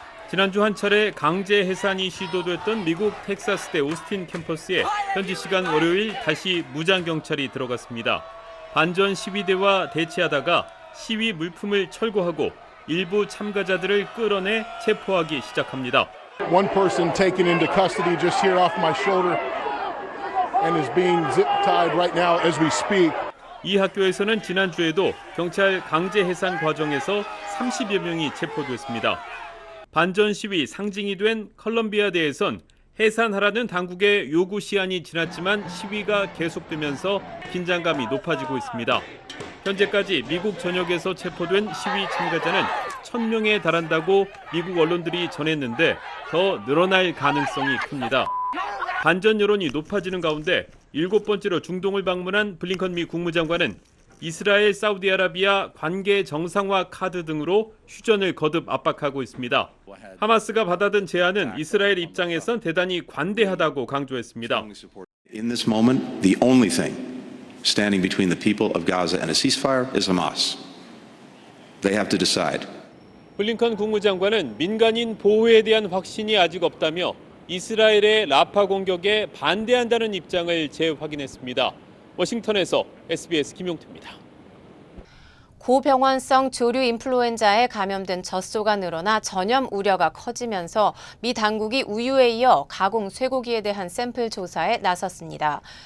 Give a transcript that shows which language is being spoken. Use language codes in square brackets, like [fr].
[ko] 지난주 한 차례 강제 해산이 시도됐던 미국 텍사스대 오스틴 캠퍼스에 현지 시간 월요일 다시 무장경찰이 들어갔습니다. 반전 시위대와 대치하다가 시위 물품을 철거하고 일부 참가자들을 끌어내 체포하기 시작합니다. [en] One person taken into custody just here off my shoulder and is being zip tied right now as we speak. [ko] 이 학교에서는 지난주에도 경찰 강제 해산 과정에서 30여 명이 체포됐습니다. 반전 시위 상징이 된 컬럼비아대에선 해산하라는 당국의 요구 시한이 지났지만 시위가 계속되면서 긴장감이 높아지고 있습니다. 현재까지 미국 전역에서 체포된 시위 참가자는 1,000명에 달한다고 미국 언론들이 전했는데 더 늘어날 가능성이 큽니다. 반전 여론이 높아지는 가운데 7번째로 중동을 방문한 블링컨 미 국무장관은 이스라엘, 사우디아라비아 관계 정상화 카드 등으로 휴전을 거듭 압박하고 있습니다. 하마스가 받아든 제안은 이스라엘 입장에선 대단히 관대하다고 강조했습니다. [en] In this moment, the only thing standing between the people of Gaza and a ceasefire is Hamas. They have to decide. [ko] 블링컨 국무장관은 민간인 보호에 대한 확신이 아직 없다며 이스라엘의 라파 공격에 반대한다는 입장을 재확인했습니다. 워싱턴에서 SBS 김용태입니다. 고병원성 조류 인플루엔자에 감염된 젖소가 늘어나 전염 우려가 커지면서 미 당국이 우유에 이어 가공 쇠고기에 대한 샘플 조사에 나섰습니다.